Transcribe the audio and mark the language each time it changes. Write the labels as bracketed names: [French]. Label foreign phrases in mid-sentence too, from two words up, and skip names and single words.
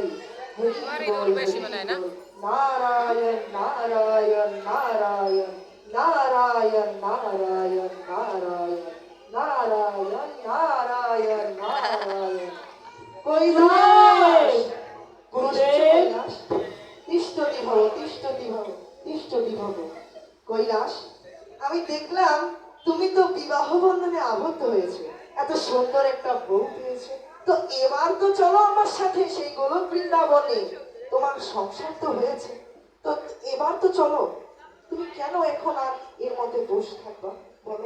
[Bangla] হরি বল, হরি বল। নারায়ণ নারায়ণ নারায়ণ নারায়ণ নারায়ণ নারায়ণ নারায়ণ নারায়ণ নারায়ণ। কৈলাস, কৈলাস, [Sanskrit] তিষ্ঠতি ভব, তিষ্ঠতি ভব, তিষ্ঠতি ভব। [Bangla] কৈলাস, আমি দেখলাম তুমি তো বিবাহ বন্ধনে আবদ্ধ হয়েছে, এত সুন্দর একটা বউ পেয়েছে। তো এবার তো চলো আমার সাথে সেই গোলক বৃন্দাবনে। তোমার সংসার তো হয়েছে, তো এবার তো চলো। তুমি কেন এখন আর এর মধ্যে বসে থাকবা বলো?